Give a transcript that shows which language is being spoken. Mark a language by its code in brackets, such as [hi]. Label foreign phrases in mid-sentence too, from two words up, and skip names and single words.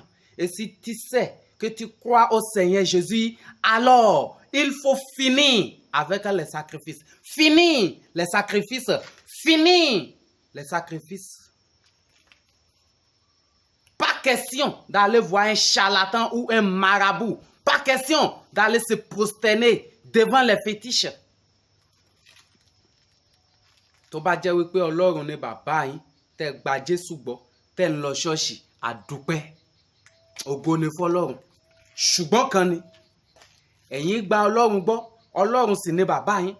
[fr] Et si tu sais que tu crois au Seigneur Jésus, alors il faut finir avec les sacrifices. Finir les sacrifices. Finir les sacrifices. Pas question d'aller voir un charlatan ou un marabout. Pas question d'aller se prosterner devant les fétiches. [yo] Tó bá jẹ́ wípé Ọlọ́run ni bàbá yín, tẹ́ gba Jésù gbọ́, tẹ́ ń lọ ṣọ́ọ̀ṣì, àdúpẹ́. Ògo ni fọ́lọ́run. Ṣùgbọ́n kan ni, ẹ̀yin gba Ọlọ́run gbọ́, Ọlọ́run sì ni bàbá yín.